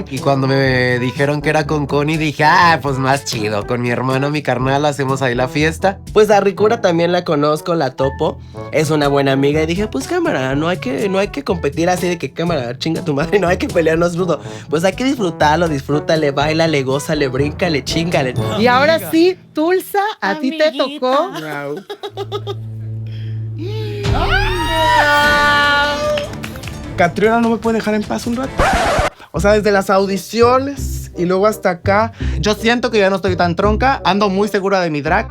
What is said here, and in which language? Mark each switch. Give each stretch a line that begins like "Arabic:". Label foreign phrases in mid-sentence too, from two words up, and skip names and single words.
Spanish: Y cuando me dijeron que era con Connie, dije, pues más chido. Con mi hermano, mi carnal, hacemos ahí la fiesta. Pues a Ricura también la conozco, la topo. Es una buena amiga y dije, pues cámara, no hay que competir así de que cámara, chinga tu madre, no hay que pelearnos rudo. Pues hay que disfrutarlo, disfrútale, bailale, gózale, bríncale, chingale. Y ahora sí, Tulsa, a ti te tocó. Catriona no me puede dejar en paz un rato. O sea, desde las audiciones y luego hasta acá. Yo siento que ya no estoy tan tronca. Ando muy segura de mi drag.